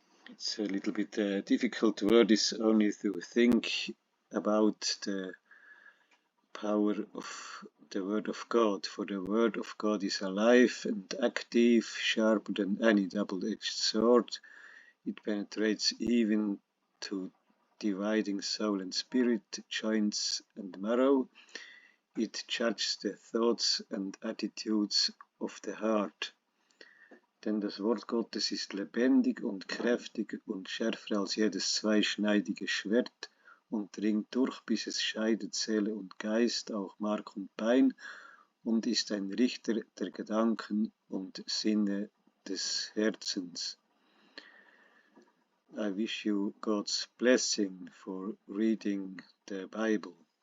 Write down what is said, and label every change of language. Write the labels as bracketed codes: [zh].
[en] It's a little bit difficult word is only to think about the power of the Word of God, for the Word of God is alive and active, sharper than any double-edged sword. It penetrates even to dividing soul and spirit, joints and marrow. It judges the thoughts and attitudes of the heart. [de] Denn das Wort Gottes ist lebendig und kräftig und schärfer als jedes zweischneidige Schwert und dringt durch, bis es scheidet Seele und Geist, auch Mark und Bein, und ist ein Richter der Gedanken und Sinne des Herzens. [en] I wish you God's blessing for reading the Bible.